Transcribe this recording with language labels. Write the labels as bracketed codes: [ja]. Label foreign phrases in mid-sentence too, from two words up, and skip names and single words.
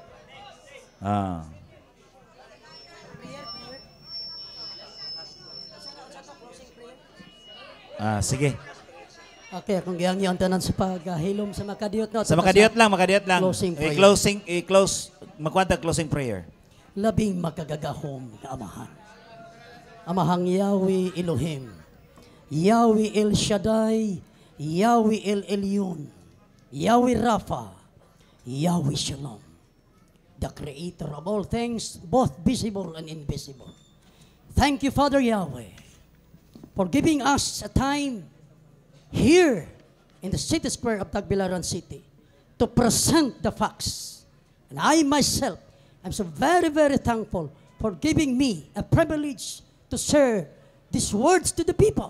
[ceb] So Ah. Sige. Okay, akong gihangyan tanan sa paghilom sa makadiyot na. Sa makadiyot lang. [en] Closing prayer. [ceb] Magkwanta [en] closing prayer. [ceb] Labing makagagahom na amahan. Amahang Yahweh Elohim, Yahweh El Shaddai, Yahweh El Elyon, Yahweh Rapha, Yahweh Shalom, [en] the creator of all things, both visible and invisible. Thank you, Father Yahweh, for giving us a time here in the city square of Tagbilaran City to present the facts. And I myself am so very, very thankful for giving me a privilege to share these words to the people.